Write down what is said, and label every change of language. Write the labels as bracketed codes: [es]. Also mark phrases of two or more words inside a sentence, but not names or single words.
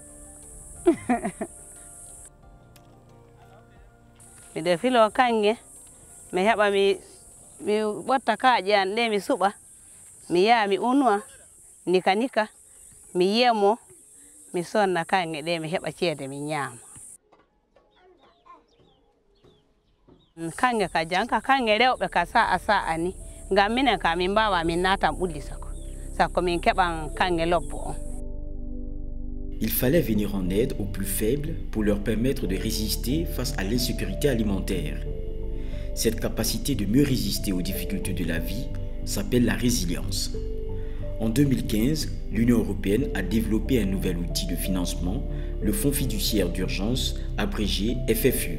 [ff] miɗo filo kanŋe mi heɓa mi ɓotta kaaƴe an ɗe mi suɓa mi yaha mi unuwa nika mi yiyamo mi sonna kanŋe ɗe mi heɓa ceede mi ñaama. Kanŋe ka janka kanŋe rewɓe ka sa'a ni ngam minen ka min mbawa min natan ɓulli sako min keɓan kanŋe lobbo on. [fr] Il fallait venir en aide aux plus faibles pour leur permettre de résister face à l'insécurité alimentaire. Cette capacité de mieux résister aux difficultés de la vie s'appelle la résilience. En 2015, l'Union européenne a développé un nouvel outil de financement, le Fonds fiduciaire d'urgence, abrégé FFU.